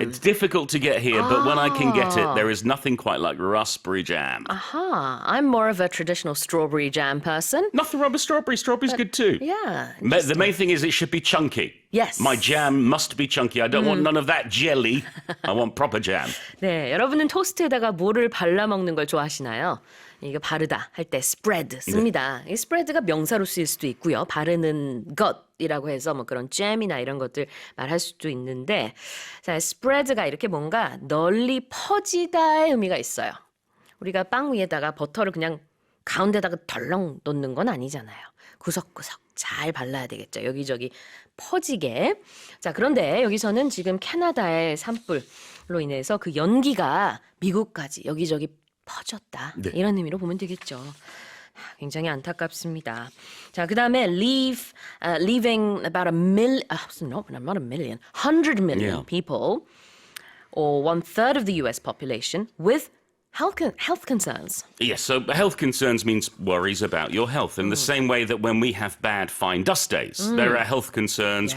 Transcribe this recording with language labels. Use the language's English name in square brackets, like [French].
[English] It's difficult to get here, but when I can get it, there is nothing quite like raspberry jam. Aha. I'm more of a traditional strawberry jam person. Nothing wrong with strawberry. Strawberry's good too. Yeah. The main thing is it should be chunky. Yes. My jam must be chunky. I don't want none of that jelly. I want proper jam. [Korean] 네, 여러분은 토스트에다가 뭐를 발라 먹는 걸 좋아하시나요? 이거 바르다 할 때 spread 씁니다. 이 spread가 명사로 쓰일 수도 있고요. 바르는 것이라고 해서 뭐 그런 잼이나 이런 것들 말할 수도 있는데, 자, spread가 이렇게 뭔가 널리 퍼지다의 의미가 있어요. 우리가 빵 위에다가 버터를 그냥 가운데다가 덜렁 놓는 건 아니잖아요. 구석구석 잘 발라야 되겠죠. 여기저기 퍼지게. 자, 그런데 여기서는 지금 캐나다의 산불로 인해서 그 연기가 미국까지 여기저기 퍼졌다. 네. 이런 의미로 보면 되겠죠. 굉장히 안타깝습니다. 자, 그다음에 [English] leaving about 100 million people, or 1/3 of the US population, with health concerns. Yes, so health concerns means worries about your health. In the same way that when we have bad fine dust days, there are health concerns.